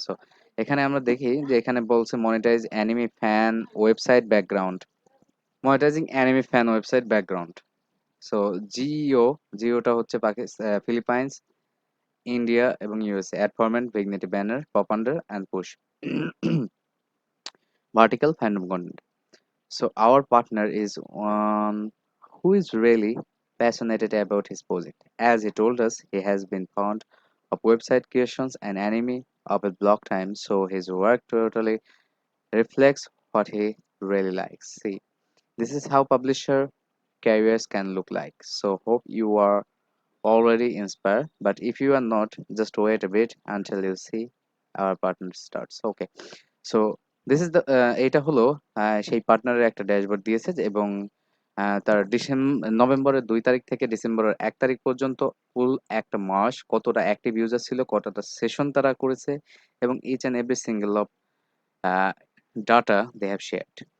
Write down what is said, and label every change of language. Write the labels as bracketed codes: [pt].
[bn] So এখানে আমরা দেখি যে এখানে বলছে [en] Monetize anime fan website background. Monetizing anime fan website background. [bn] So জিওটা হচ্ছে ফিলিপাইন্স, ইন্ডিয়া এবং USA. [en] Ad format, vignette banner, pop under and push. Vertical fandom content. So our partner is one who is really passionate about his project. As he told us, he has been fond of website creations and anime of a block time, so his work totally reflects what he really likes. See, this is how publisher careers can look like. So hope you are already inspired, but if you are not, just wait a bit until you see our partner starts. Okay. So this is the [bn] এইটা হলো সেই পার্টনারের একটা dashboard দিয়েছে এবং তার নভেম্বরের ২ তারিখ থেকে ডিসেম্বরের ১ তারিখ পর্যন্ত ফুল একটা মাস কতটা অ্যাক্টিভ ইউজার ছিল, কতটা সেশন তারা করেছে এবং [en] Each and every single of data they have shared.